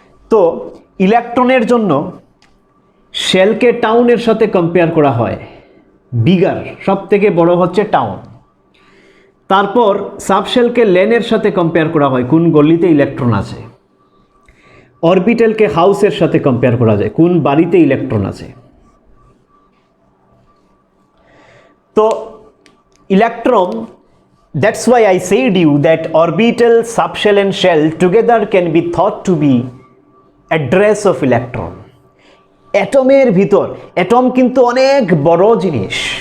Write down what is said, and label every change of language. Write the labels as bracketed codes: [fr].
[bn] তো ইলেকট্রনের জন্য শেলকে টাউনের সাথে কম্পেয়ার করা হয়, বিগার, সব থেকে বড় হচ্ছে টাউন। তারপর সাবশেলকে লেনের সাথে কম্পেয়ার করা হয়, কোন গলিতে ইলেকট্রন আছে। অরবিটালকে হাউসের সাথে কম্পেয়ার করা যায়, কোন বাড়িতে ইলেকট্রন আছে। তো electron, [en] that's why I said you that orbital, subshell and shell together can be thought to be address of electron. [bn] অ্যাটমের ভিতর, অ্যাটম কিন্তু অনেক বড় জিনিস।